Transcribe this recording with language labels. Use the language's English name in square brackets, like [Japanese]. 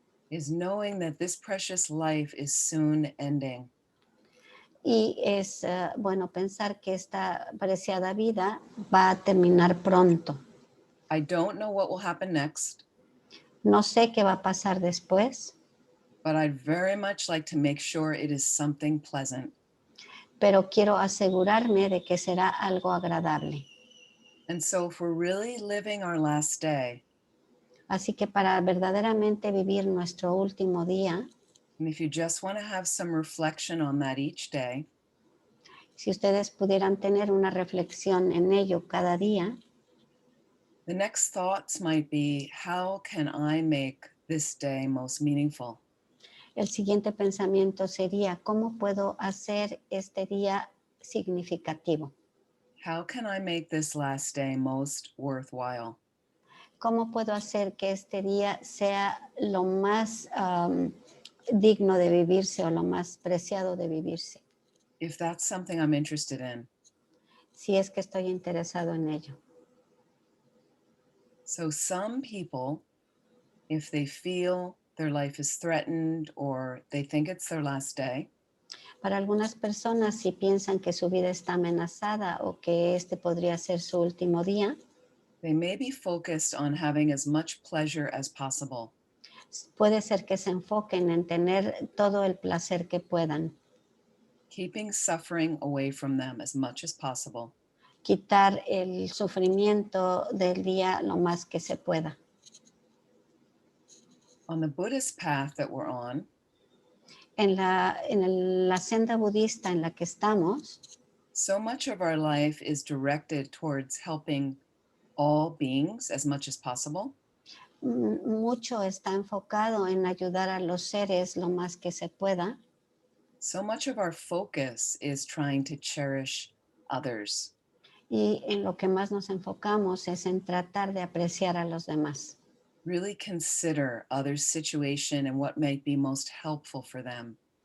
[English] Is knowing that this precious life is soon ending. [Spanish] Y es bueno pensar que esta preciada vida va a terminar pronto. [English] I don't know what will happen next, [Spanish] No sé qué va a pasar después, [English] but I'd very much like to make sure it is something pleasant. [Spanish] pero quiero asegurarme de que será algo agradable. [English] And so if we're really living our last day, [Spanish] Así que para verdaderamente vivir nuestro último día, [English] and if you just want to have some reflection on that each day, [Spanish] si ustedes pudieran tener una reflexión en ello cada día, [English] the next thoughts might be, how can I make this day most meaningful? [Spanish] el siguiente pensamiento sería, ¿cómo puedo hacer este día significativo? [English] How can I make this last day most worthwhile? [Spanish] ¿Cómo puedo hacer que este día sea lo más digno de vivirse o lo más preciado de vivirse? [English] If that's something I'm interested in. [Spanish] Si es que estoy interesado en ello. [English] So some people, if they feel their life is threatened or they think it's their last day, [Spanish] Para algunas personas, si piensan que su vida está amenazada o que este podría ser su último día, [English] they may be focused on having as much pleasure as possible. [Spanish] puede ser que se enfoquen en tener todo el placer que puedan, [English] Keeping suffering away from them as much as possible. [Spanish] quitar el sufrimiento del día lo más que se pueda. [English] On the Buddhist path that we're on, [Spanish] En la senda budista en la que estamos, [English] so much of our life is directed towards helping all beings as much as possible. [Spanish] mucho está enfocado en ayudar a los seres lo más que se pueda. [English] So much of our focus is trying to cherish others. [Spanish] Y en lo que más nos enfocamos es en tratar de apreciar a los demás. [English] Really consider others' situation and what might be most helpful for them.